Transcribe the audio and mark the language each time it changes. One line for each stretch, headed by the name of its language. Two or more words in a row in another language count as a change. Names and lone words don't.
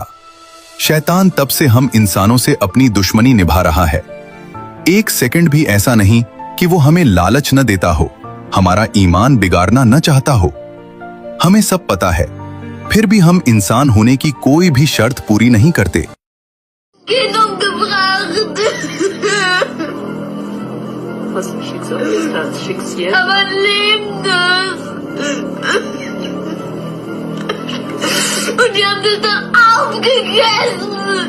Hindi: शैतान तब से हम इंसानों से अपनी दुश्मनी निभा रहा है। एक सेकंड भी ऐसा नहीं कि वो हमें लालच न देता हो, हमारा ईमान बिगाड़ना न चाहता हो। हमें सब पता है, फिर भी हम इंसान होने की कोई भी शर्त पूरी नहीं करते।
German: Was ein Schicksal ist, das Schicksal. Aber lebt es. Und die haben das dann aufgegessen.